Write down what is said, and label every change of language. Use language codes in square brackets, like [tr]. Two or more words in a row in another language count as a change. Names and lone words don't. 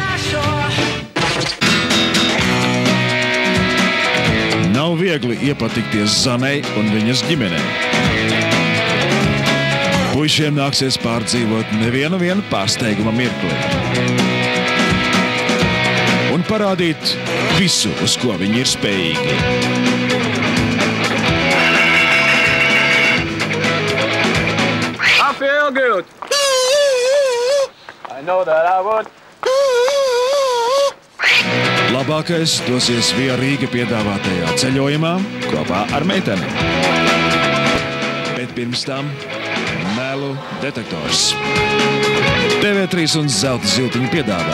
[lv] Nav viegli iepatikties Zanei un viņas ģimenei. Puišiem nāksies pārdzīvot nevienu pārsteiguma mirkli. Un parādīt visu, uz ko viņi ir spējīgi. [en] I feel good. I know that I would. [lv] Labākais dosies Via Rīga piedāvātajā ceļojumā kopā ar meiteni. Bet pirms tam melu detektors. TV3 un Zelta ziltiņu piedāvā.